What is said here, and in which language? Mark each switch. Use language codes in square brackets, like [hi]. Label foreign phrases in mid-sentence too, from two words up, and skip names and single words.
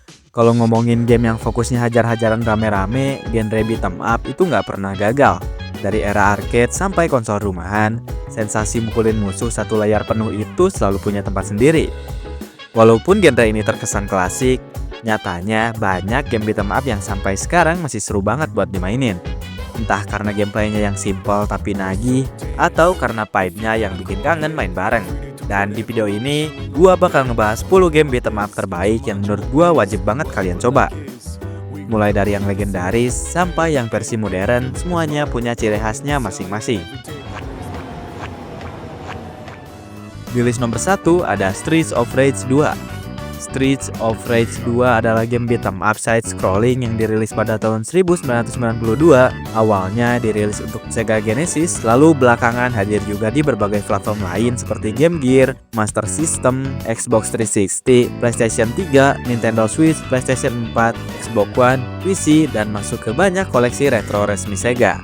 [id] Kalau ngomongin game yang fokusnya hajar-hajaran rame-rame, genre [en] beat 'em up [id] itu nggak pernah gagal. Dari era arcade sampai konsol rumahan, sensasi mukulin musuh satu layar penuh itu selalu punya tempat sendiri. Walaupun genre ini terkesan klasik, nyatanya banyak game [en] beat 'em up [id] yang sampai sekarang masih seru banget buat dimainin. Entah karena gameplaynya yang simple tapi nagih, atau karena vibe-nya yang bikin kangen main bareng. Dan di video ini, gua bakal ngebahas 10 game [en] beat 'em up [id] terbaik yang menurut gua wajib banget kalian coba. Mulai dari yang legendaris sampai yang versi modern, semuanya punya ciri khasnya masing-masing. Di list nomor 1 ada Streets of Rage 2. Streets of Rage 2 adalah game [en] beat 'em up side scrolling [id] yang dirilis pada tahun 1992. Awalnya dirilis untuk Sega Genesis, lalu belakangan hadir juga di berbagai platform lain seperti Game Gear, Master System, Xbox 360, PlayStation 3, Nintendo Switch, PlayStation 4, Xbox One, PC, dan masuk ke banyak koleksi retro resmi Sega.